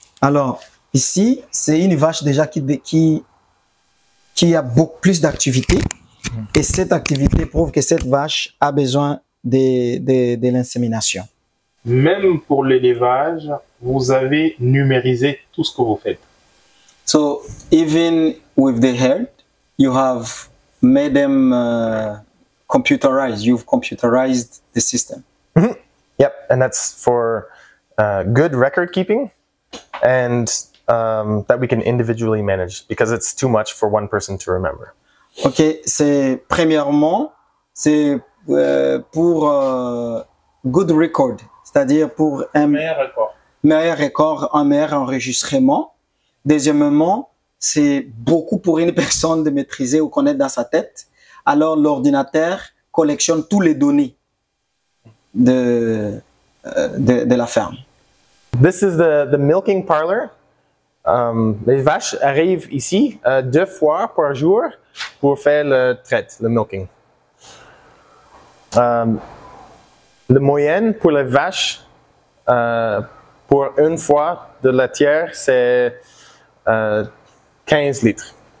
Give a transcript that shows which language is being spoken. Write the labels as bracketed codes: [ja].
[fr] Alors, ici, c'est une vache déjà qui a beaucoup plus d'activités. Et cette activité prouve que cette vache a besoin de l'insémination. Même pour l'élevage, vous avez numérisé tout ce que vous faites. [en] So, even with the herd, you have made them computerized. You've computerized the system. Mm-hmm. Yep, and that's for good record keeping and that we can individually manage because it's too much for one person to remember. [fr] Ok, premièrement, c'est pour [en] good record, [fr] c'est-à-dire pour un meilleur record, un meilleur enregistrement. Deuxièmement, c'est beaucoup pour une personne de maîtriser ou connaître dans sa tête. Alors, l'ordinateur collectionne toutes les données de la ferme. [en] This is the milking parlor. [fr] Les vaches arrivent ici 2 fois par jour pour faire le traite, le milking. Le moyenne pour les vaches pour une fois de laitière, c'est 15 litres.